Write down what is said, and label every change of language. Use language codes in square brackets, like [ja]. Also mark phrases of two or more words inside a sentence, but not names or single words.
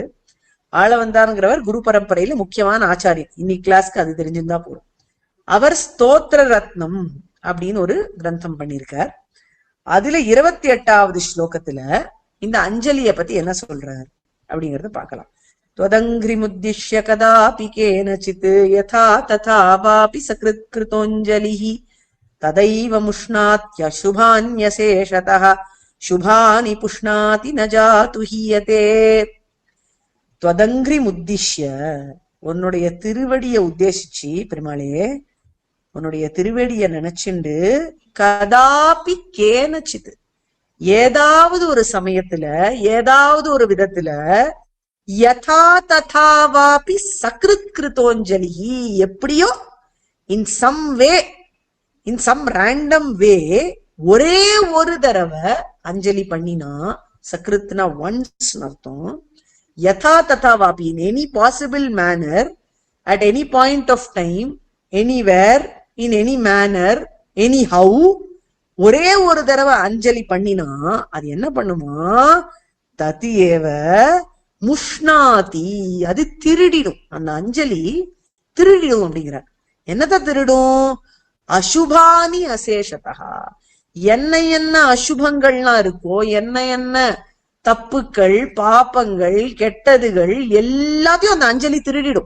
[ta] ஆளவந்தார்ங்கிறவர் குரு பரம்பரையில முக்கியமான ஆச்சாரியர். இன்னைக்கு கிளாஸ்க்கு அது தெரிஞ்சிருந்தா போதும். அவர் ஸ்தோத்திர ரத்னம் அப்படின்னு ஒரு கிரந்தம் பண்ணியிருக்கார். அதுல 28வது ஸ்லோகத்துல இந்த அஞ்சலிய பத்தி என்ன சொல்றார் அப்படிங்கறத பார்க்கலாம். [sa] त्वदङ्घ्रि मुद्दिश्य कदापि केनचित् यथा तथा वापि सकृत् कृतोञ्जलिः तदैव मुष्णात्यशुभान्यशेषतः शुभानि पुष्णाति न जातु हीयते. त्वदङ्घ्रि मुद्दिश्य, [ta] உன்னுடைய திருவடிய உத்தேசிச்சு பெருமாளே, உன்னுடைய திருவடிய நினைச்சுண்டு, [sa] कदापि केनचित्, [ta] ஏதாவது ஒரு சமயத்துல ஏதாவது ஒரு விதத்துல, [sa] यथा तथावापि सकृत् कृतोञ्जलिः, [ta] எப்படியோ [en] in some way, in some random way, [ta] ஒரே ஒரு தடவை அஞ்சலி பண்ணினா, சக்ருத்னா ஒன்ஸ் அர்த்தம். [sa] यथा तथावापि, [en] in any possible manner, at any point of time, anywhere, in any manner, any how, [ta] ஒரே ஒரு தடவை அஞ்சலி பண்ணினா அது என்ன பண்ணுமா? [sa] तदि एव मुष्णाति, [ta] அது திருடிடும். அந்த அஞ்சலி திருடிடும் அப்படிங்கிற. என்னத்த திருடும்? [sa] अशुभानि अशेषतः, [ta] என்ன என்ன அசுபங்கள்லாம் இருக்கோ, என்ன என்ன தப்புக்கள் பாப்பங்கள் கெட்டதுகள் எல்லாத்தையும் அந்த அஞ்சலி திருடிடும்.